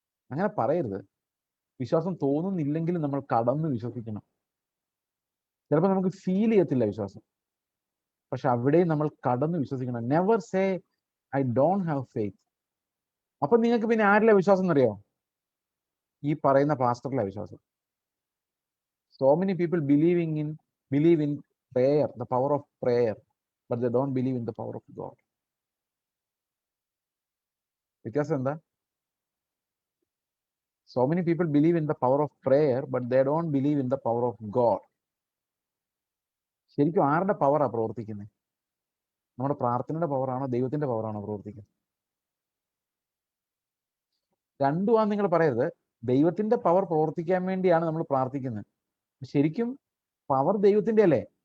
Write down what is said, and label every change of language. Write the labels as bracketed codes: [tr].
[ml] അങ്ങനെ പറയരുത്. വിശ്വാസം തോന്നുന്നില്ലെങ്കിലും നമ്മൾ കടന്ന് വിശ്വസിക്കണം. ചിലപ്പോൾ നമുക്ക് ഫീൽ ചെയ്യത്തില്ല വിശ്വാസം, പക്ഷെ അവിടെയും നമ്മൾ കടന്ന് വിശ്വസിക്കണം. [en] Never say I don't have faith. [ml] അപ്പൊ നിങ്ങൾക്ക് പിന്നെ ആരിലെ വിശ്വാസം എന്നറിയോ? ഈ പറയുന്ന പാസ്റ്ററിലെ വിശ്വാസം. [en] So many people believe in prayer, the power of prayer, but they don't believe in the power of God. [ml] വ്യത്യാസം എന്താ? [en] So many people believe in the power of prayer, but they don't believe in the power of God. [ml] ശരിക്കും ആരുടെ പവറാണ് പ്രവർത്തിക്കുന്നത്? നമ്മുടെ പ്രാർത്ഥനയുടെ പവറാണോ ദൈവത്തിന്റെ പവറാണോ പ്രവർത്തിക്കുന്നത്? രണ്ടുമാണെന്ന് നിങ്ങൾ പറയരുത്. ദൈവത്തിന്റെ പവർ പ്രവർത്തിക്കാൻ വേണ്ടിയാണ് നമ്മൾ പ്രാർത്ഥിക്കുന്നത്. ശരിക്കും പവർ ദൈവത്തിന്റെ അല്ലേ?